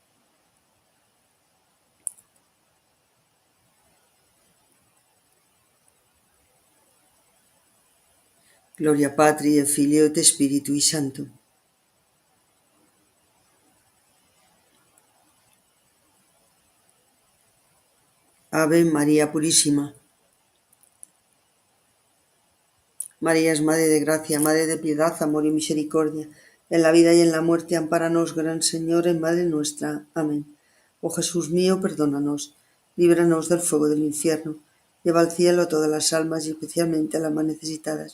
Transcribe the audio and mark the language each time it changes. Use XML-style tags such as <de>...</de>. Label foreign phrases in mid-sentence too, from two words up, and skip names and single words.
<la>Gloria Patri et Filio et Spiritui Sancto.</la> <es>Ave Maria Purísima. María es Madre de Gracia, Madre de Piedad, Amor y Misericordia. En la vida y en la muerte, ampáranos, Gran Señor, en Madre nuestra. Amén. Oh Jesús mío, perdónanos, líbranos del fuego del infierno, lleva al cielo a todas las almas y especialmente a las más necesitadas.</es>